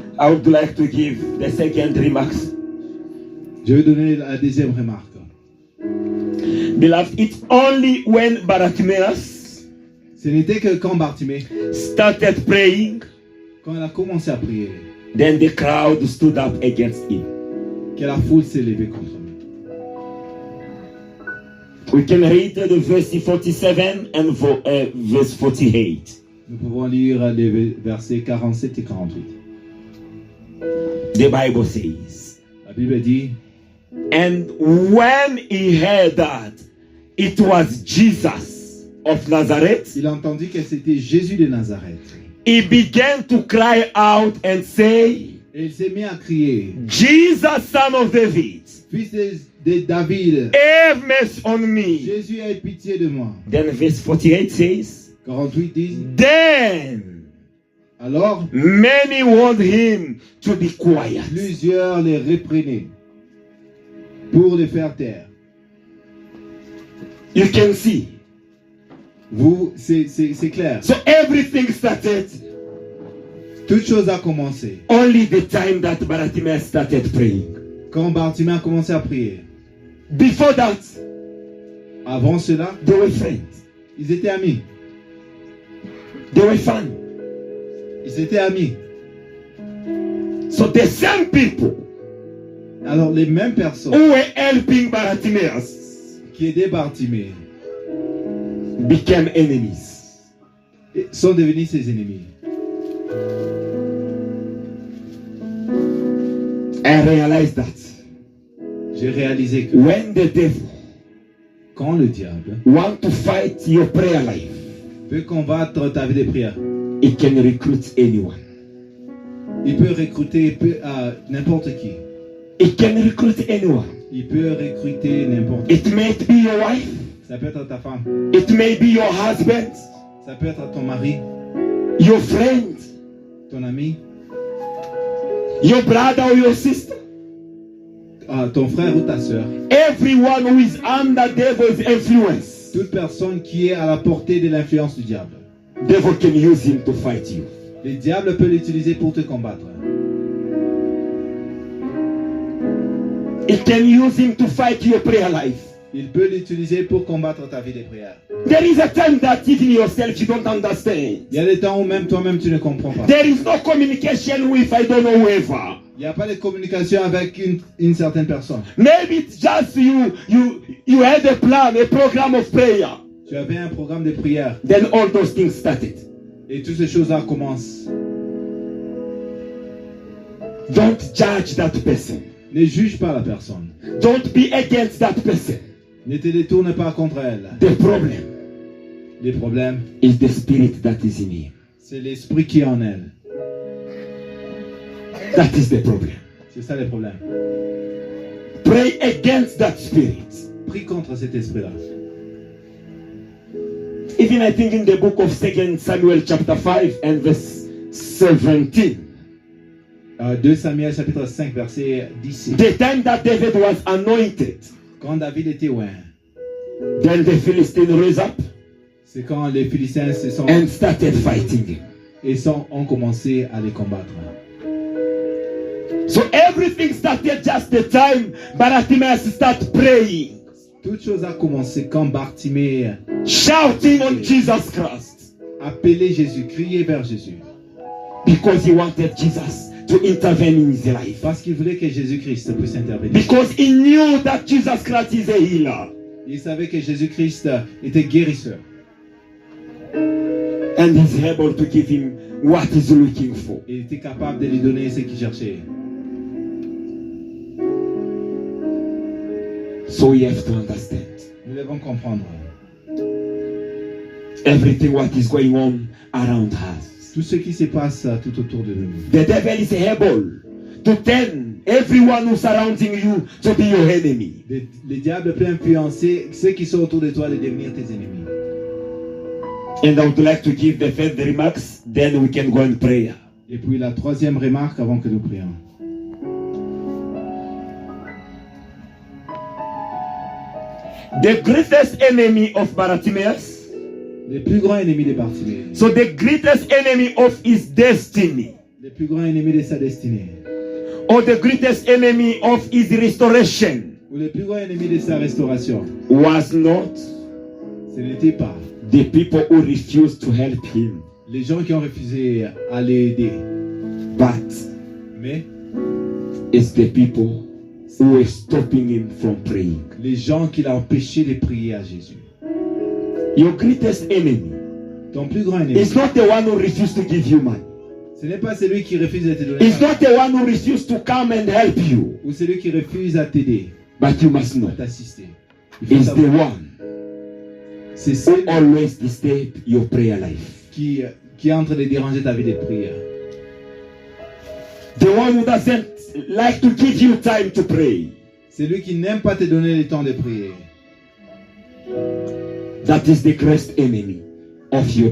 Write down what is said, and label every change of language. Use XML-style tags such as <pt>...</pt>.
<en>I would like to give the second remarks.</en> <fr>Je vais donner la deuxième remarque.</fr> <en>Beloved, it's only when Bartimaeus</en> <fr>Ce n'était que quand Bartimée,</fr> <en>started praying,</en> <fr>quand il a commencé à prier,</fr> <en>then the crowd stood up against him.</en> <fr>que la foule s'est levée contre lui.</fr> <en>We can read the verse 47 and verse 48.</en> <fr>Nous pouvons lire les versets 47 et 48.</fr> <en>The Bible says,</en> <fr>La Bible dit,</fr> <en>and when he heard that it was Jesus of Nazareth,</en> <fr>il a entendu que c'était Jésus de Nazareth.</fr> <en>he began to cry out and say,</en> <fr>Et il s'est mis à crier,</fr> <en>Jesus, son of David,</en> <fr>Fils de David,</fr> <en>have mercy on me.</en> <fr>Jésus, aie pitié de moi.</fr> <en>Then verse 48 says,</en> <fr>48 dit,</fr> <en>then</en> <fr>alors</fr> <en>many warned him to be quiet.</en> <fr>plusieurs les reprenaient pour les faire taire.</fr> <en>You can see.</en> <fr>Vous, c'est clair.</fr> <en>So everything started</en> <fr>Toute chose a commencé</fr> <en>only the time that Bartimaeus started praying.</en> <fr>quand Bartimée a commencé à prier.</fr> <en>Before that,</en> <fr>Avant cela,</fr> <en>they were friends.</en> <fr>ils étaient amis.</fr> <en>They were fun.</en> <fr>Ils étaient amis.</fr> <en>So the same people</en> <fr>Alors les mêmes personnes</fr> <en>who were helping Bartimaeus</en> <fr>qui aidaient Bartimée</fr> <en>became enemies.</en> <fr>sont devenus ses ennemis.</fr> <en>I realized that</en> <fr>J'ai réalisé que</fr> <en>when the devil</en> <fr>quand le diable</fr> <en>want to fight your prayer life,</en> <fr>veut combattre ta vie de prière,</fr> <en>it can recruit anyone.</en> <fr>il peut recruter n'importe qui.</fr> <en>It can recruit anyone.</en> <fr>Il peut recruter n'importe qui.</fr> <en>It may be your wife.</en> <fr>Ça peut être ta femme.</fr> <en>It may be your husband,</en> <fr>Ça peut être ton mari,</fr> <en>your friend,</en> <fr>ton ami,</fr> <en>your brother or your sister.</en> <fr>ton frère ou ta soeur.</fr> <en>Everyone who is under devil's influence,</en> <fr>Toute personne qui est à la portée de l'influence du diable.</fr> <en>devil can use him to fight you.</en> <fr>Le diable peut l'utiliser pour te combattre.</fr> <en>It can use him to fight your prayer life.</en> <fr>Il peut l'utiliser pour combattre ta vie de prière.</fr> <en>There is a time that even yourself you don't understand.</en> <fr>Il y a des temps où même toi-même tu ne comprends pas.</fr> <en>There is no communication with I don't know whoever.</en> <fr>Il n'y a pas de communication avec une certaine personne.</fr> <en>Maybe it's just you had a plan, a program of prayer.</en> <fr>Tu avais un programme de prière</fr> <en>Then all those things started.</en> <fr>et toutes ces choses-là commencent.</fr> <en>Don't judge that person.</en> <fr>Ne juge pas la personne.</fr> <en>Don't be against that person.</en> <fr>Ne te détourne pas contre elle.</fr> <en>The problem</en> <fr>Les problèmes,</fr> <en>is the spirit that is in him.</en> <fr>c'est l'esprit qui est en elle.</fr> <en>That is the problem.</en> <fr>C'est ça le problème.</fr> <en>Pray against that spirit.</en> <fr>Prie contre cet esprit-là.</fr> <en>Even I think in the book of 2 Samuel chapter 5 and verse 17.</en> <fr>2 Samuel chapitre 5 verset 10.</fr> <en>The time that David was anointed,</en> <fr>Quand David était loin,</fr> <en>then the Philistines rose up</en> <fr>c'est quand les Philistins se sont</fr> <en>and started fighting.</en> <fr>ont commencé à les combattre.</fr> <en>So everything started just the time Bartimaeus started praying,</en> <fr>Toute chose a commencé quand Bartimée</fr> <en>shouting on Jesus Christ,</en> <fr>appelait Jésus, criait vers Jésus.</fr> <en>because he wanted Jesus to intervene in his life.</en> <fr>Parce qu'il voulait que Jésus-Christ puisse intervenir.</fr> <en>Because he knew that Jesus Christ is a healer.</en> <fr>Il savait que Jésus-Christ était guérisseur.</fr> <en>And he's able to give him what he's looking for.</en> <fr>Il était capable de lui donner ce qu'il cherchait.</fr> <en>So we have to understand.</en> <fr>Nous devons comprendre.</fr> <en>Everything what is going on around us.</en> <fr>Tout ce qui se passe tout autour de nous.</fr> <en>The devil is able to turn everyone who's surrounding you to be your enemy.</en> <fr>Le diable peut influencer ceux qui sont autour de toi de devenir tes ennemis.</fr> <en>And I would like to give the third remarks, then we can go in prayer.</en> <fr>Et puis la troisième remarque avant que nous prions.</fr> <en>The greatest enemy of Bartimaeus.</en> <fr>Le plus grand ennemi de Bartimée.</fr> <en>So the greatest enemy of his destiny.</en> <fr>Le plus grand ennemi de sa destinée.</fr> <en>Or the greatest enemy of his restoration.</en> <fr>Ou le plus grand ennemi de sa restauration.</fr> <en>Was not</en> <fr>Ce n'était pas</fr> <en>the people who refused to help him.</en> <fr>les gens qui ont refusé à l'aider.</fr> <en>But</en> <fr>Mais</fr> <en>it's the people who were stopping him from praying.</en> <fr>les gens qui l'ont empêché de prier à Jésus.</fr> <en>Your greatest enemy</en> <fr>Ton plus grand ennemi,</fr> <en>is not the one who refused to give you money.</en> <fr>ce n'est pas celui qui refuse de te donner</fr> <en>It's not the one who refused to come and help you.</en> <fr>ou celui qui refuse à t'aider,</fr> <en>But you must know,</en> <fr>à t'assister. Il faut</fr> <en>it's the</en> <fr>savoir,</fr> <en>one</en> <fr>c'est</fr> <en>who</en> <fr>celui</fr> <en>always disturb your prayer life.</en> <fr>qui est en train de déranger ta vie de prière.</fr> <en>The one who doesn't like to give you time to pray.</en> <fr>C'est lui qui n'aime pas te donner le temps de prier.</fr> <en>That is the greatest enemy of your</en>